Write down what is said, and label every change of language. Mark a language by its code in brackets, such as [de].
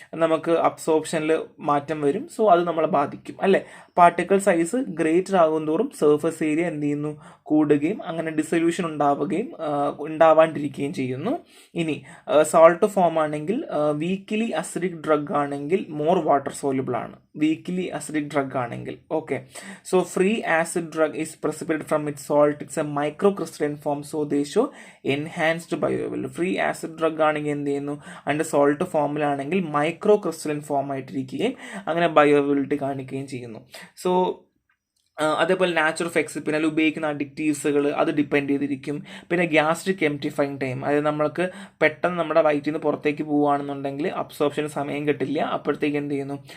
[ml] നമുക്ക് അബ്സോർപ്ഷനിൽ മാറ്റം വരും. സോ അത് നമ്മളെ ബാധിക്കും അല്ലേ. പാർട്ടിക്കിൾ സൈസ് ഗ്രേറ്റർ ആകും തോറും സർഫസ് ഏരിയ എന്ത് ചെയ്യുന്നു? കൂടുകയും അങ്ങനെ ഡിസൊല്യൂഷൻ ഉണ്ടാവാണ്ടിരിക്കുകയും ചെയ്യുന്നു. ഇനി സോൾട്ട് ഫോം ആണെങ്കിൽ വീക്കിലി അസിഡിക് ഡ്രഗ് ആണെങ്കിൽ മോർ വാട്ടർ സോല്യൂബിൾ ആണ്. വീക്കിലി അസിഡിക് ഡ്രഗ് ആണെങ്കിൽ okay. [en] So free acid drug is precipitated from its salt. It's a microcrystalline form, so they show enhanced bioavailability. [ml] Free acid drug ആണെങ്കിൽ എന്ത് ചെയ്യുന്നു? അതിൻ്റെ salt ഫോമിലാണെങ്കിൽ microcrystalline form ആയിട്ടിരിക്കുകയും അങ്ങനെ ബയോഅവൈലബിലിറ്റി കാണിക്കുകയും ചെയ്യുന്നു. So അതേപോലെ നാച്ചർ ഓഫ് എക്സിപ്പിയൻ, അതിൽ ഉപയോഗിക്കുന്ന അഡിക്റ്റീവ്സുകൾ അത് ഡിപ്പെൻഡ് ചെയ്തിരിക്കും. പിന്നെ ഗ്യാസ്ട്രിക് എംപ്റ്റിഫൈങ് ടൈം, അതായത് നമ്മൾക്ക് പെട്ടെന്ന് നമ്മുടെ വയറ്റിൽ നിന്ന് പുറത്തേക്ക് പോവുകയാണെന്നുണ്ടെങ്കിൽ അബ്സോർപ്ഷന് സമയം കിട്ടില്ല. അപ്പോഴത്തേക്ക് എന്ത് ചെയ്യുന്നു?